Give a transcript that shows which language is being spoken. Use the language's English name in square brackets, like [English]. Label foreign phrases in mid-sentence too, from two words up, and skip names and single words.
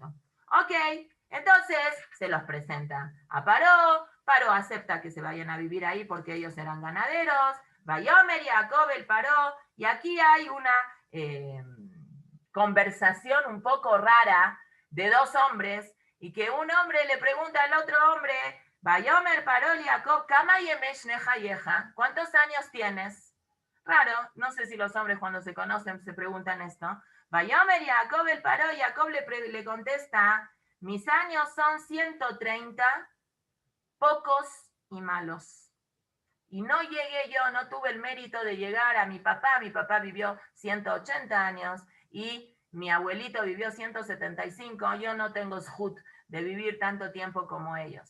[Spanish] Ok, entonces se los presenta a Paró, Paró acepta que se vayan a vivir ahí porque ellos eran ganaderos, Vayomer y Jacob el Paró, y aquí hay una conversación un poco rara de dos hombres, y que un hombre le pregunta al otro hombre, Vayomer Paró y Jacob, [Hebrew] כמה ימי שני חייך, [Spanish] ¿cuántos años tienes? Raro, no sé si los hombres cuando se conocen se preguntan esto. Vayomer y Jacob el Paró, y Jacob le contesta, mis años son 130, pocos y malos. Y no llegué yo, no tuve el mérito de llegar a mi papá vivió 180 años y mi abuelito vivió 175, yo no tengo zhut de vivir tanto tiempo como ellos.